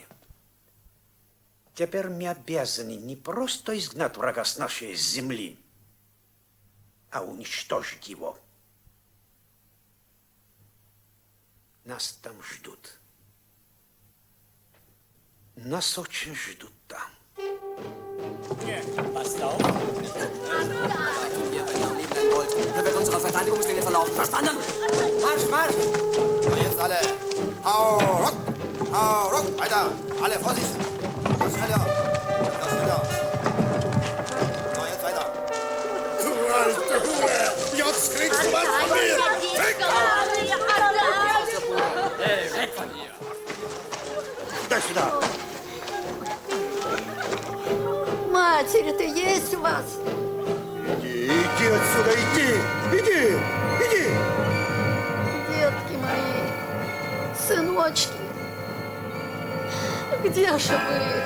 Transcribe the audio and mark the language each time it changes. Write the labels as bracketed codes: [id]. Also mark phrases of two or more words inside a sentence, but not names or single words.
[ru] Теперь мы обязаны не просто изгнать врага с нашей земли, а уничтожить его. Нас там ждут. Нас очень ждут там. [de] Passt auf. Da wird unsere Verteidigungslinie verlaufen. Verstanden? Marsch, Marsch! Und jetzt alle. Hau ruck! Hau ruck! Weiter! Alle Vorsicht! Das schneller! Das schneller! So, jetzt weiter! Du alte Hure! Jetzt kriegst du was von mir! Weg! Hey, weg von hier! [ru] Дай сюда! Матери-то есть у вас? Иди отсюда, иди! Иди! Детки мои, сыночки, где же вы?